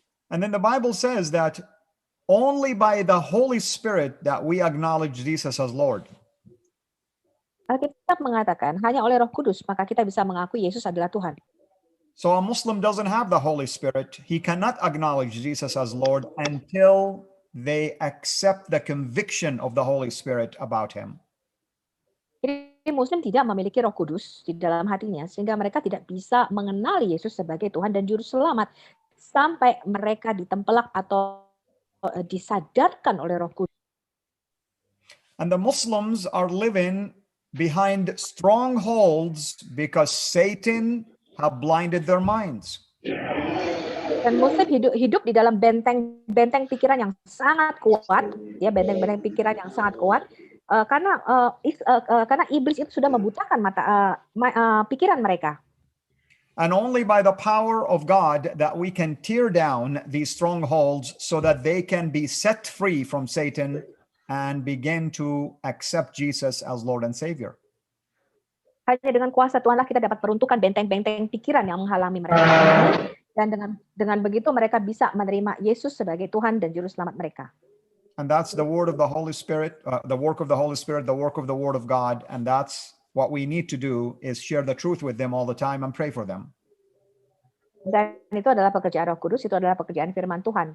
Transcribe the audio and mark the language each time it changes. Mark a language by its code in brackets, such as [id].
[en] And then the Bible says that only by the Holy Spirit that we acknowledge Jesus as Lord. [id] Alkitab mengatakan hanya oleh Roh Kudus maka kita bisa mengakui Yesus adalah Tuhan. [en] So a Muslim doesn't have the Holy Spirit. He cannot acknowledge Jesus as Lord until they accept the conviction of the Holy Spirit about him. [id] Jadi Muslim tidak memiliki Roh Kudus di dalam hatinya sehingga mereka tidak bisa mengenali Yesus sebagai Tuhan dan Juru Selamat sampai mereka ditempelak atau disadarkan oleh Roh Kudus. [en] And the Muslims are living behind strongholds because Satan have blinded their minds. [id] Dan Muslim hidup di dalam benteng pikiran yang sangat kuat, ya benteng pikiran yang sangat kuat, karena iblis itu sudah membutakan pikiran mereka. [en] And only by the power of God that we can tear down these strongholds so that they can be set free from Satan and begin to accept Jesus as Lord and Savior. [id] Hanya dengan kuasa Tuhanlah kita dapat peruntukan benteng-benteng pikiran yang menghalangi mereka. Dan dengan begitu mereka bisa menerima Yesus sebagai Tuhan dan Juru Selamat mereka. [en] And that's the word of the Holy Spirit, the work of the Holy Spirit, the work of the Word of God. And that's what we need to do is share the truth with them all the time and pray for them. [id] Dan itu adalah pekerjaan Roh Kudus, itu adalah pekerjaan firman Tuhan.